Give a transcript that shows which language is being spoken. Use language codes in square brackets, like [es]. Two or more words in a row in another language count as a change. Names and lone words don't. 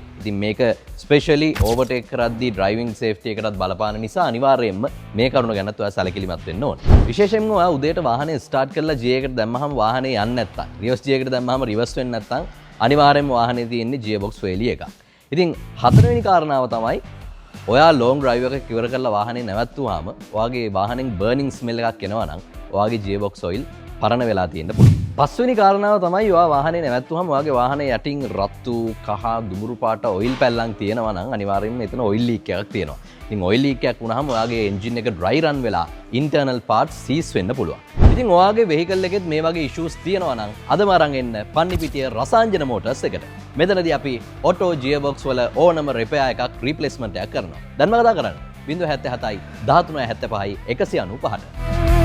[si] ඉතින් මේක specially overtake කරද්දී [en] driving safety [si] එකටත් බලපාන නිසා අනිවාර්යයෙන්ම මේ කරුණ ගැනත් ඔයා සැලකිලිමත් වෙන්න ඕනේ. විශේෂයෙන්ම ඔයා උදේට වාහනේ start කරලා G එකට දැම්මහම වාහනේ යන්නේ නැත්තම්, reverse G එකට දැම්මහම reverse වෙන්නේ නැත්තම් අනිවාර්යයෙන්ම වාහනේ තියෙන්නේ [en] gearbox failure [si] එකක්. ඉතින් හතරවෙනි කාරණාව තමයි ඔයා [en] long drive [si] එකක් ඉවර කරලා වාහනේ නැවැත්තුවාම ඔයාගේ වාහනෙන් [en] burning smell [si] එකක් එනවා නම් ඔයාගේ [en] gearbox oil [si] පරණ වෙලා තියෙන්න පුළුවන්. පස්වෙනි කාරණාව තමයි ඔයා වාහනේ නැවැත්තුවාම ඔයාගේ වාහනේ යටින් රතු, කහ, දුඹුරු පාට oil පැල්ලම් තියෙනවා නම් අනිවාර්යයෙන්ම එතන [en] oil leak [si] එකක් තියෙනවා. ඉතින් [en] oil leak [si] එකක් වුණාම ඔයාගේ [en] engine එක dry run [si] වෙලා [en] internal parts seize [si] වෙන්න පුළුවන්. ඉතින් ඔයාගේ vehicle එකෙත් මේ වගේ issues තියෙනවා නම් අදම අරන් එන්න පන්නිපිටිය රසාංජන motors එකට. මෙතනදී අපි [en] auto gearbox [si] වල ඕනම repair එකක් replacement එකක් කරනවා. දැන් මම කතා කරන්නේ 077 1375 195ට.